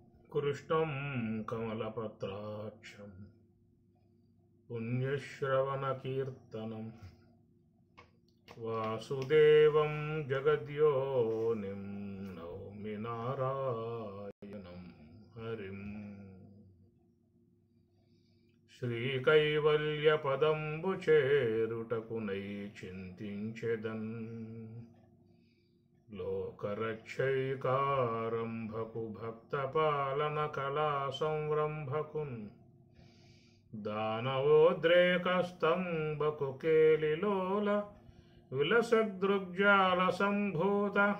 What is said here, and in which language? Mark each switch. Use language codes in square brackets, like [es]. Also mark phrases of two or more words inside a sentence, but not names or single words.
[sa] कृष्णं कमलपत्राक्षं पुण्यश्रवणकीर्तनं वासुदेवं जगद्योनिं नौमि नारायणं हरिम्। [te] శ్రీకైవల్యపదంబు చేరుటకునై చింతించెదన్ లోకరక్షైకారంభకు భక్తపాలన కళా సంరంభకున్ దానవోద్రేకస్తంభకు కేలిలోల విలసదృగ్జాల సంభూత